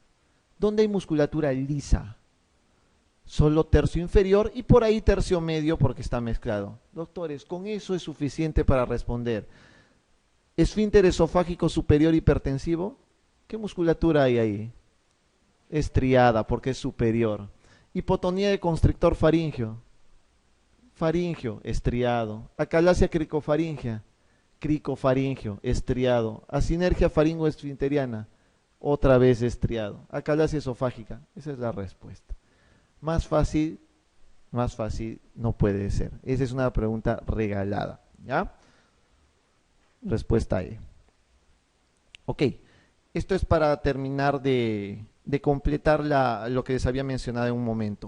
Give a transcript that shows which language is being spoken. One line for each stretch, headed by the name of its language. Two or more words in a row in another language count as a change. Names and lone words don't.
Spanish: ¿Dónde hay musculatura lisa? Solo tercio inferior y por ahí tercio medio porque está mezclado. Doctores, con eso es suficiente para responder. ¿Esfínter esofágico superior hipertensivo? ¿Qué musculatura hay ahí? Estriada porque es superior. Hipotonía de constrictor faríngeo. Faríngeo, estriado. Acalasia cricofaringea. Cricofaringeo, estriado. Asinergia faringoesfinteriana. Otra vez estriado. Acalasia esofágica. Esa es la respuesta. Más fácil no puede ser. Esa es una pregunta regalada, ¿ya? Respuesta E. Ok, esto es para terminar de completar lo que les había mencionado en un momento.